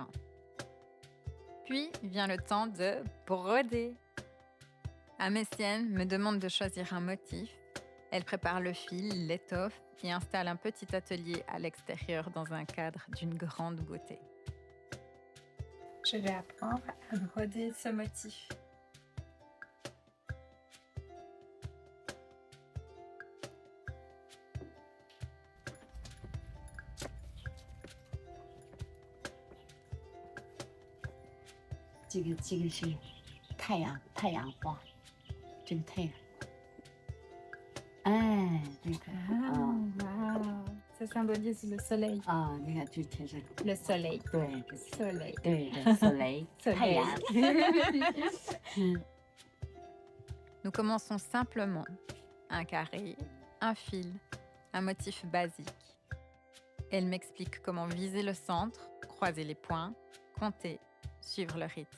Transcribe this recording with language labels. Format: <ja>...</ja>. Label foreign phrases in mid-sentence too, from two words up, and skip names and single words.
<fr>Puis vient le temps de broder. Amécienne me demande de choisir un motif. Elle prépare le fil, l'étoffe et installe un petit atelier à l'extérieur dans un cadre d'une grande beauté. Je vais apprendre à broder ce motif.</fr> <zh>这个是太阳花，这个太阳。哎，这个</zh> <fr>Wow, ça symbolise le soleil.</fr> <zh>啊，你看这天上</zh> <fr>Le soleil.</fr> <zh>对</zh> <fr>Soleil.</fr> <zh>对这soleil 太阳。</zh> <fr>Nous commençons simplement. Un carré, un fil, un motif basique. Elle m'explique comment viser le centre, croiser les points, compter, suivre le rythme.</fr>